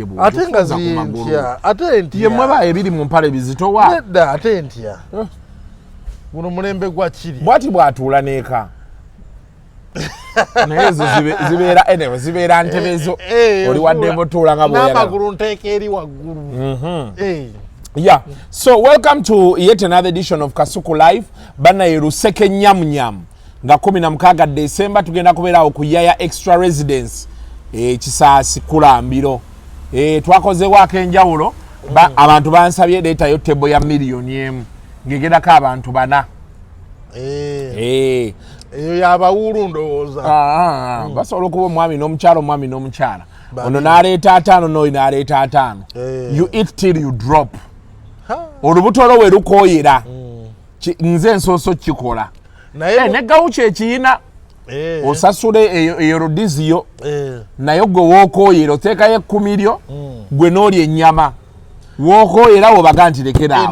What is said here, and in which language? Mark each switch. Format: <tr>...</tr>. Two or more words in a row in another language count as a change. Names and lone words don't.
<lg>ate ngaziye ntya ate ntya ye mweba ebiri mu mpale bizitowa nedda ate ntya guno mulembe gwa kiri bwati bwatuula neeka naye ezo zibeera ntebe ezo oli wadde mutuula nga n'amagulu nteeka eri waggulu.</lg> <en>Yeah, so welcome to yet another edition of Kasuku Live.</en> <lg>Bana Luseke Nyamnyam nga 16 December tugenda kubeera okuyaya</lg> <en>extra residence</en> <lg>Kisaasi Kulambiro. Twakozewo akenjawulo abantu bansabye data yo tebo ya million yemu ngegerako abantu bana. Eyo yabawulu ndowooza. Basobola okuba omwami n'omukyala ono n'aleeta 5 n'oyo n'aleeta 5.</lg> <en>You eat till you drop.</en> <lg>Olubuto lwo we lukooyera nze nsooso kikola ne gawuki ekiyina osasule eyo rodiziyo naye gwe wookooyera oteekayo 10 lyo gwe n'olya ennyama wookooyera wobaga nti lekeraawo</lg>